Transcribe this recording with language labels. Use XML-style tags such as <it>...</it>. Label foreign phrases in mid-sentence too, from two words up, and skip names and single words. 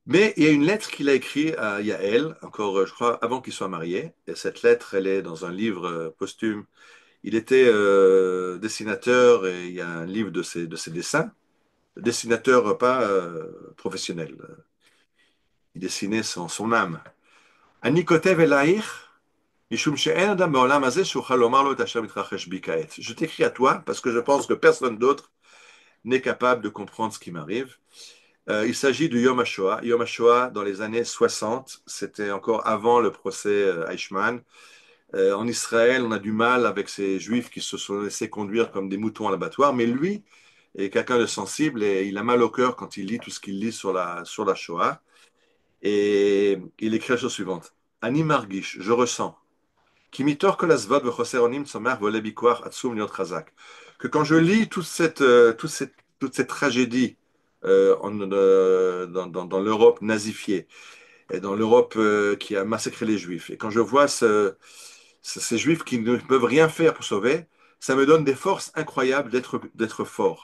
<fr>Mais il y a une lettre qu'il a écrite à Yaël, encore, je crois, avant qu'il soit marié. Et cette lettre, elle est dans un livre posthume. Il était dessinateur et il y a un livre de ses dessins. Dessinateur pas professionnel. Il dessinait son âme.</fr> <he>אני כותב אלייך, משום שאין אדם בעולם הזה שאוכל לומר לו את אשר מתרחש בי כעת.</he> <fr>Je t'écris à toi parce que je pense que personne d'autre n'est capable de comprendre ce qui m'arrive. Il s'agit du Yom HaShoah. Yom HaShoah, dans les années 60, c'était encore avant le procès Eichmann. En Israël, on a du mal avec ces juifs qui se sont laissés conduire comme des moutons à l'abattoir, mais lui est quelqu'un de sensible et il a mal au cœur quand il lit tout ce qu'il lit sur la Shoah. Et il écrit la chose suivante.</fr> <he>אני מרגיש,</he> <fr>je ressens.</fr> <he>כי מתוך כל הזוועות וחוסר אונים צומח ועולה בכוח עצום להיות חזק.</he> <fr>Que quand je lis toute cette tragédie dans l'Europe nazifiée et dans l'Europe qui a massacré les Juifs, et quand je vois ces Juifs qui ne peuvent rien faire pour sauver, ça me donne des forces incroyables d'être fort.</fr>